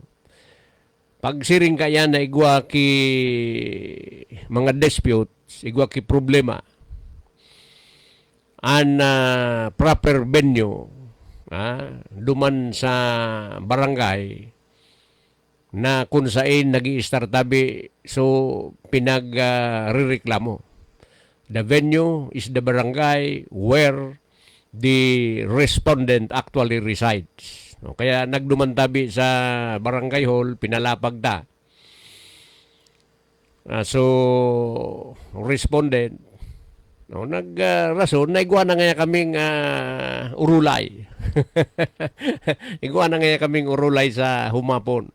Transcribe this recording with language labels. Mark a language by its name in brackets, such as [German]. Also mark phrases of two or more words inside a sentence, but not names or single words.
[Bikol] Pag siring kaya na igwa ki mga disputes, igwa ki problema, an [English] proper venue [Bikol] duman sa barangay na kung saan nag-i-start tabi so pinag-rereklamo. [English] The venue is the barangay where the respondent actually resides. [Bikol] No, kaya nagduman tabi sa barangay hall, pinalapag ta. So respondent no, rason na igwa na nga kaming urulay. Igwa na nga kaming urulay sa humapon.